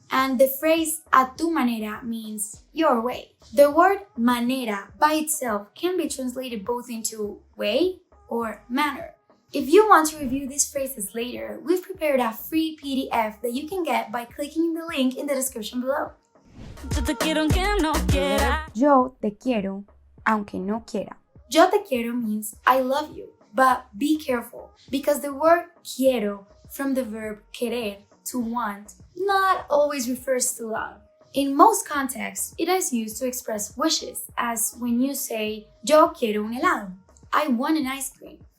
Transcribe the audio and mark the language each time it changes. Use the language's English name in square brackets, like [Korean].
[English] And the phrase [Spanish] a tu manera [English] means your way. The word manera by itself can be translated both into way or manner. If you want to review these phrases later, we've prepared a free PDF that you can get by clicking the link in the description below. [Spanish] Yo te quiero aunque no quiera. Yo te quiero, aunque no quiera. Yo te quiero [English] means I love you, but be careful because the word quiero from the verb querer, to want, not always refers to love. In most contexts, it is used to express wishes, as when you say, [Spanish] yo quiero un helado, [English] I want an ice cream.